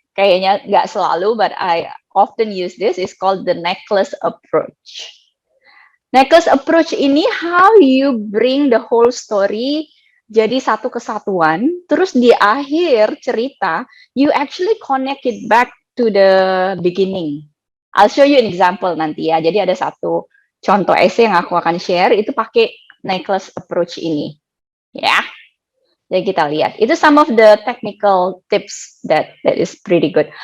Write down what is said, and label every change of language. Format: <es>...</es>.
<id>Kayaknya nggak selalu,</id> <en>but I often use this. Is called the necklace approach. Necklace approach ini how you bring the whole story</en> <id>jadi satu kesatuan. Terus di akhir cerita,</id> <en>you actually connect it back to the beginning. I'll show you an example</en> <id>nanti ya. Jadi ada satu contoh essay yang aku akan share itu pakai necklace approach ini. Ya, jadi kita lihat.</id> <en>Itu some of the technical tips that is pretty good.</en>